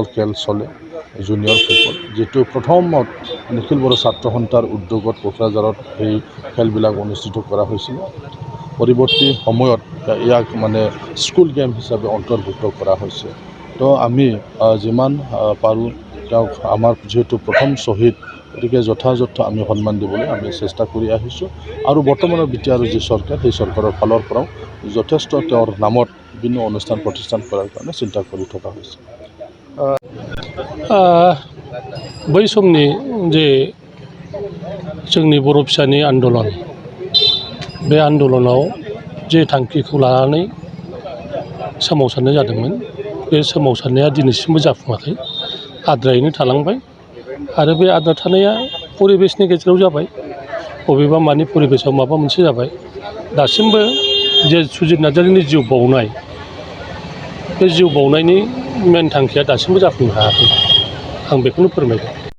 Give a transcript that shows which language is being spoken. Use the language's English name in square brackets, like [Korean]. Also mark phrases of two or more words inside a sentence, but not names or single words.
[Assamese] খেল চলে জুনিয়ৰ ফুটবল যিটো প্ৰথমত নিখিল বড়ো ছাত্ৰ সন্থাৰ উদ্যোগত কোকৰাঝাৰত এই খেলবিলাক অনুষ্ঠিত কৰা হৈছিল পৰৱৰ্তী সময়ত ইয়াক মানে স্কুল গেম হিচাপে অন্তৰ্ভুক্ত কৰা হৈছে তো আমি যিমান পাৰোঁ তেওঁক আমাৰ যিহেতু প্ৰথম শ্বহীদ গতিকে যথাযথ আমি সন্মান দিবলৈ আমি চেষ্টা কৰি আহিছোঁ আৰু বৰ্তমানৰ বিটিআৰ যি চৰকাৰ সেই চৰকাৰৰ ফালৰ পৰাও যথেষ্ট তেওঁৰ নামত বিভিন্ন অনুষ্ঠান প্ৰতিষ্ঠান কৰাৰ কাৰণে চিন্তা কৰি থকা হৈছে [Bodo] बै समनि जे जोंनि बर' फिसानि आन्दलन बे आन्दलनाव जे थांखिखौ लानानै सोमावसारनाय जादोंमोन बे सोमावसारनाया दिनैसिमबो जाफुङाखै आद्रायैनो थालांबाय आरो बे आद्रा थानाया परिबेसनि गेजेराव जाबाय बबेबा मानि परिबेसाव माबा मोनसे जाबाय दासिमबो जे सुजित नार्जारीनि जिउ बाउनाय बे जिउ बाउनायनि मेन थांखिया दासिमबो जाफुंनो हायाखै आं बेखौनो फोरमायगोन